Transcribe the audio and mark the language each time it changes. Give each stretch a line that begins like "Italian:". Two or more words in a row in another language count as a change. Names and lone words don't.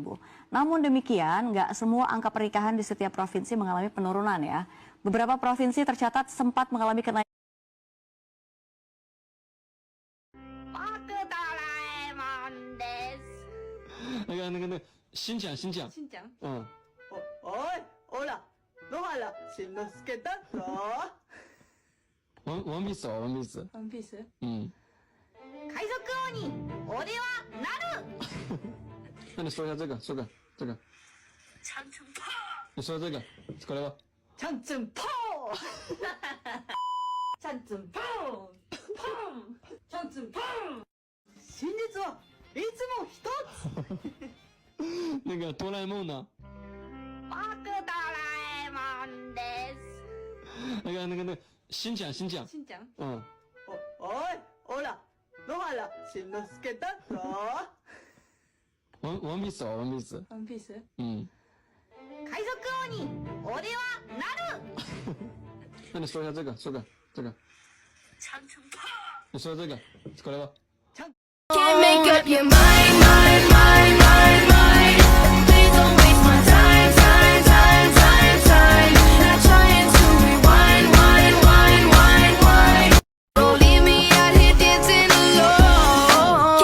Indonesian: Namun demikian, nggak semua angka pernikahan di setiap provinsi mengalami penurunan ya. Beberapa provinsi tercatat sempat mengalami kenaikan.
Japanese: Shinjan. おい、ほら、野原しんのすけだぞ。ワンピースはワンピース。ワンピースうん。海賊王に俺はなる。
Chinese: 那你说一下这个。长城炮。你说这个，过来吧。チャンチュンポーチャンチュンポーチャンチュンポー
Japanese: 真実はいつも一つ
Chinese: 那个哆啦 A 梦呢？
Japanese: 僕ドラえもんです。
Chinese: 那个新讲。
Japanese: しんちゃん嗯。おい、ほら、野原しんのすけだぞ。ワンピースはワンピース。ワンピース嗯。海賊王に俺はなる。
Chinese: 那你说一下这个。长城炮。你说这个，过来吧。
English: Can't make up your mind. Please don't waste my time. Not trying to rewind. Don't leave me out here dancing alone.